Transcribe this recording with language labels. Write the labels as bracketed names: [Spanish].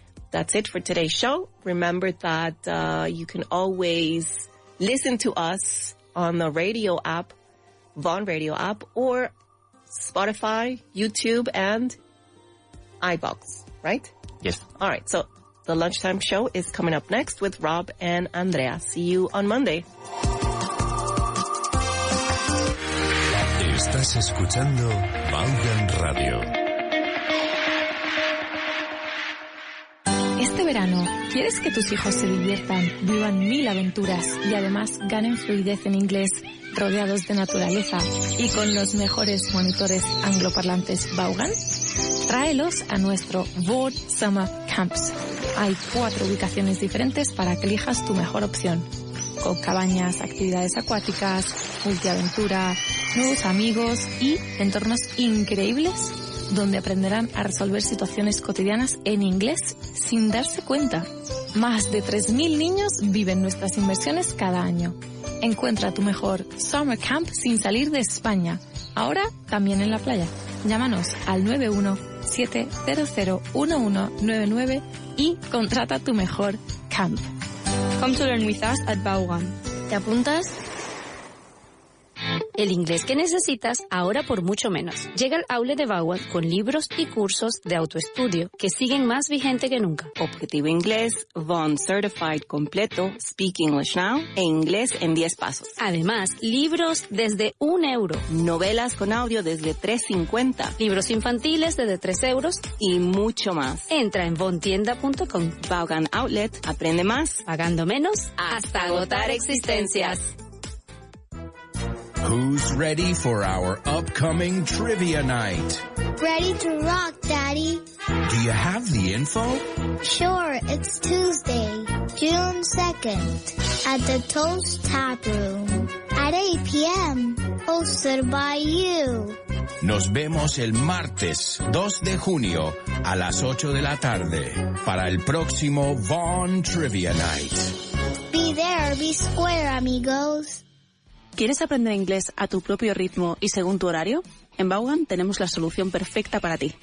[English] That's it for today's show. Remember that you can always listen to us on the radio app, Vaughan radio app, or Spotify, YouTube, and iBox, right? Yes. All right, so the lunchtime show is coming up next with Rob and Andrea. See you on Monday. [Spanish] Estás escuchando Vaughan Radio. Este verano, ¿quieres que tus hijos se diviertan, vivan 1000 aventuras y además ganen fluidez en inglés, rodeados de naturaleza y con los mejores monitores angloparlantes Vaughan? Tráelos a nuestro Vaughan Summer Camps. Hay 4 ubicaciones diferentes para que elijas tu mejor opción, con cabañas, actividades acuáticas, multiaventura, nuevos amigos y entornos increíbles donde aprenderán a resolver situaciones cotidianas en inglés sin darse cuenta. Más de 3.000 niños viven nuestras inmersiones cada año. Encuentra tu mejor Summer Camp sin salir de España. Ahora también en la playa. Llámanos al 917001199 y contrata tu mejor camp. [English] Come to learn with us at Vaughan. [Spanish] ¿Te apuntas? El inglés que necesitas ahora por mucho menos. Llega al outlet de Vaughan con libros y cursos de autoestudio que siguen más vigente que nunca. Objetivo Inglés, Vaughan Certified completo, Speak English Now e Inglés en 10 pasos. Además, libros desde €1. Novelas con audio desde $3.50. Libros infantiles desde €3. Y mucho más. Entra en vaughantienda.com. Vaughan Outlet, aprende más, pagando menos hasta agotar existencias. [English] Who's ready for our upcoming trivia night? Ready to rock, Daddy. Do you have the info? Sure, it's Tuesday, June 2nd, at the Toast Tap Room, at 8 p.m., hosted by you. [Spanish] Nos vemos el martes 2 de junio a las 8 de la tarde para el próximo Vaughan Trivia Night. [English] Be there, be square, amigos. [Spanish] ¿Quieres aprender inglés a tu propio ritmo y según tu horario? En Vaughan tenemos la solución perfecta para ti.